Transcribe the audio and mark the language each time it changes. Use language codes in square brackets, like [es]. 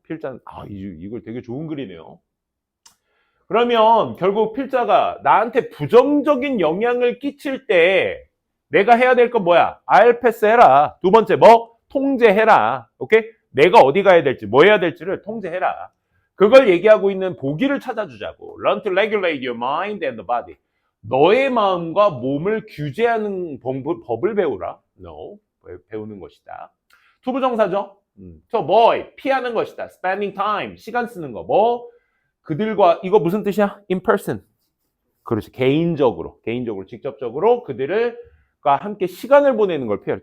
[ko] 필자는 이걸 되게 좋은 글이네요. 그러면 결국 필자가 나한테 부정적인 영향을 끼칠 때 내가 해야 될 건 뭐야? 패스해라. 두 번째 뭐? 통제해라. 오케이? 내가 어디 가야 될지 뭐 해야 될지를 통제해라. 그걸 얘기하고 있는 보기를 찾아주자고. [en] Learn to regulate your mind and the body. [ko] 너의 마음과 몸을 규제하는 법을 배우라. No. 배우는 것이다. 투부정사죠. [en] To avoid. [ko] 피하는 것이다. [en] Spending time. [ko] 시간 쓰는 거. 뭐? 그들과 이거 무슨 뜻이야? [en] In person. 그렇지. [ko] 개인적으로, 직접적으로 그들과 함께 시간을 보내는 걸 피해라.